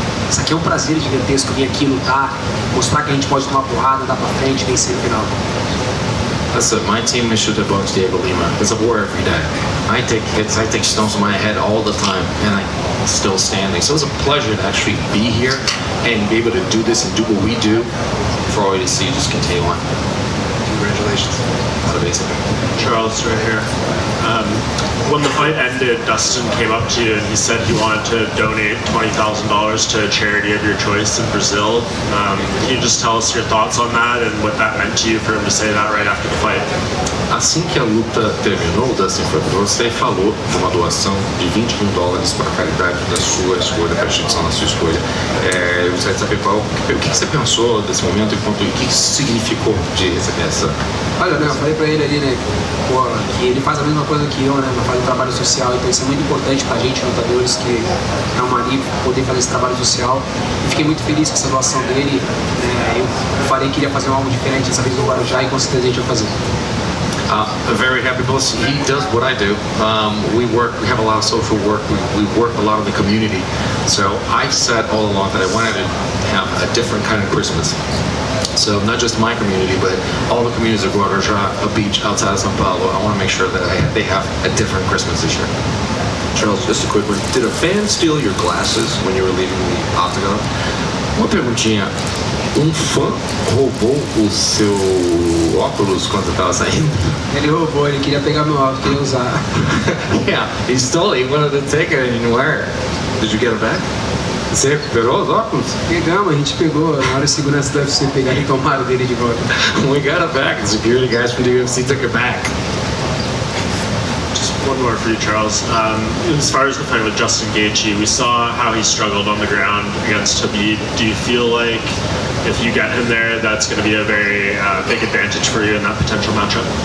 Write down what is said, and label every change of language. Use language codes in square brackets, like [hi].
[pt] Isso aqui é um prazer gigantesco, vir aqui lutar, mostrar que a gente pode tomar porrada, andar pra frente, vencer no final. [en] Listen, my team is Chutebox Diego Lima. It's a war every day. I take hits, I take stones to my head all the time, and I'm still standing. So it's a pleasure to actually be here and be able to do this and do what we do for all you to see. Just continue on. Congratulations. Charles, right here. When the fight ended, Dustin came up to you and he said he wanted to donate $20,000 to a charity of your choice in Brazil. Can you just tell us your thoughts on that and what that meant to you for him to say that right after the fight? [pt] Assim que a luta terminou, o Dustin foi para você e falou de uma doação de $21 para a caridade da sua escolha, para a instituição da sua escolha. Eu gostaria de saber o que você pensou desse momento e o que isso significou de receber essa. Olha, né, eu falei pra ele ali, né, pô, que ele faz a mesma coisa que eu, né, faz um trabalho social, então isso é muito importante pra gente, lutadores, que é uma alívio poder fazer esse trabalho social. E fiquei muito feliz com essa doação dele, eu falei que iria fazer algo diferente dessa vez no Guarujá e com certeza a gente vai fazer. [en] I'm very happy because he does what I do. We have a lot of social work, we work a lot in the community. So I've said all along that I wanted to have a different kind of Christmas. So not just my community, but all the communities of Guarujá, a beach outside of São Paulo. I want to make sure that they have a different Christmas this year. Charles, just a quick one. Did a fan steal your glasses when you were leaving the octagon? [pt] Uma perguntinha. Um fã roubou o seu óculos quando estava saindo? Ele roubou, ele queria pegar meu óculos, queria usar. [en] Yeah, he stole it. He wanted to take it and wear it. Did you get it back? [pt] Você recuperou os óculos? Pegamos, a gente pegou. Na hora de segurança do UFC pegaram e tomaram dele de volta. [en] We got it back. The security guys from the UFC took it back. One more for you, Charles. As far as the fight with Justin Gaethje, we saw how he struggled on the ground against Khabib. Do you feel like if you get him there, that's going to be a very big advantage for you in that potential matchup?